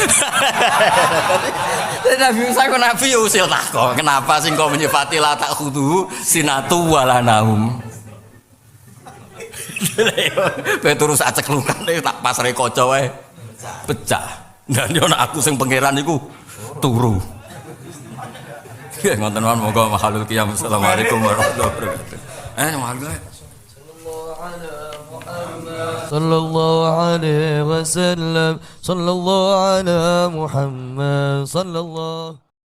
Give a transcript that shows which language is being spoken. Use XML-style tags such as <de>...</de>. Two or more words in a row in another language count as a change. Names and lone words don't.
<jv>Nabi Musa kok nabi usil takok, kenapa sing kok menyifati</jv> <ar>la tak khudu sinatu wala naum.</ar> <jv>Kowe turu sak ceklukan tak pasre kaca wae pecah. Dan yo nak aku sing pangeran iku turu. Ya ngoten mawon moga</jv> <ar>mahalul qiyam. Assalamualaikum warahmatullahi wabarakatuh. Mahal صلى الله عليه وسلم صلى الله على محمد صلى الله</ar>